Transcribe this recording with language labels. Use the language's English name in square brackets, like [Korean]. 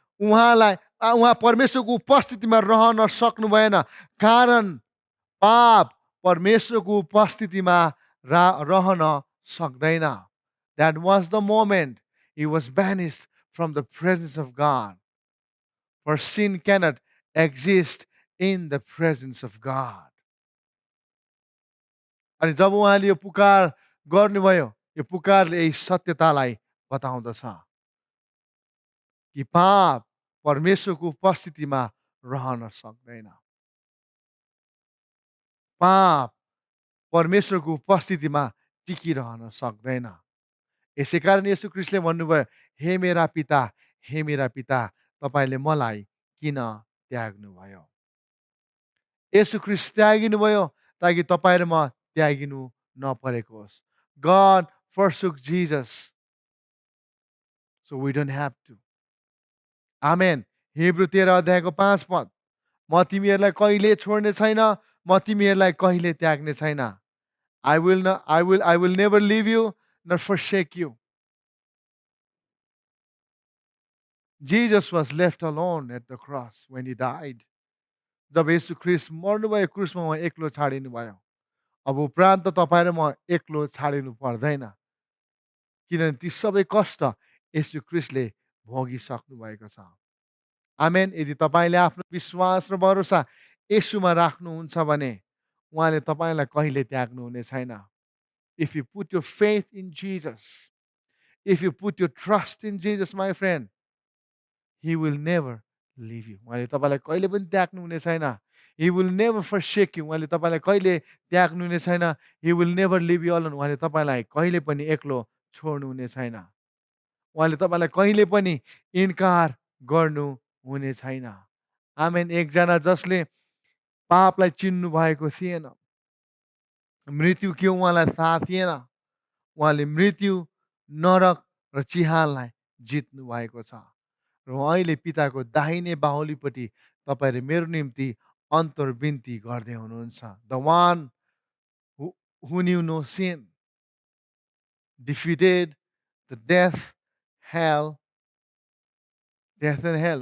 [Nepali] उहाँ परमेश्वरको उपस्थितिमा रहन सक्नु भएन, कारण पाप परमेश्वरको उपस्थितिमा रहन सक्दैन. [English] That was the moment he was banished from the presence of God. For sin cannot exist in the presence of God. [Nepali] अनि जब उहाँले यो पुकार गर्नुभयो, यो पुकारले यही सत्यतालाई बताउँदछ कि पाप परमेश्वरको उपस्थितिमा रहन सक्दैन. पाप परमेश्वरको उपस्थितिमा टिकिरहन सक्दैन. यसै कारण येशू ख्रीष्टले भन्नुभयो, हे मेरा पिता, हे मेरा पिता, तपाईले मलाई किन त्याग्नुभयो? येशू ख्रीष्ट त्यागिनु भयो ताकि तपाईँ र म त्यागिनु नपरेको होस्. [English] God forsook Jesus so we don't have to. [Nepali] Amen. Hebrew 13 अध्यायको 5 पद. म तिमीहरूलाई कहिले छोड्ने छैन, म तिमीहरूलाई कहिले त्याग्ने छैन. [English] I will never leave you nor forsake you. Jesus was left alone at the cross when he died. [Nepali] जब येशू ख्रीष्ट मर्नुभयो क्रुसमा, उहाँ एक्लो छाडिनु भयो. अब उपरान्त तपाईँ र म एक्लो छाडिनु पर्दैन, किनभने ती सबै कष्ट येशू ख्रीष्टले भोगिसक्नु भएको छ. आमेन. यदि तपाईँले आफ्नो विश्वास र भरोसा येशूमा राख्नुहुन्छ भने उहाँले तपाईँलाई कहिले त्याग्नुहुने छैन. [English] If you put your faith in Jesus, if you put your trust in Jesus, my friend, he will never leave you. [Nepali] उहाँले तपाईँलाई कहिले पनि त्याग्नुहुने छैन. [English] He will never forsake you. [Nepali] उहाँले तपाईँलाई कहिले त्याग्नुहुने छैन. [English] He will never leave you alone. [Nepali] उहाँले तपाईँलाई कहिले पनि एक्लो छोड्नुहुने छैन. उहाँले तपाईँलाई कहिले पनि इन्कार गर्नुहुने छैन. आमेन. एकजना जसले पापलाई चिन्नु भएको थिएन, मृत्यु के उहाँलाई थाहा थिएन, उहाँले मृत्यु, नरक र चिहानलाई जित्नु भएको छ. र अहिले पिताको दाहिने बाहुलीपट्टि तपाईँ र मेरो निम्ति अन्तर्विन्ती गर्दै हुनुहुन्छ. [English] The one who knew no sin, defeated the death and hell.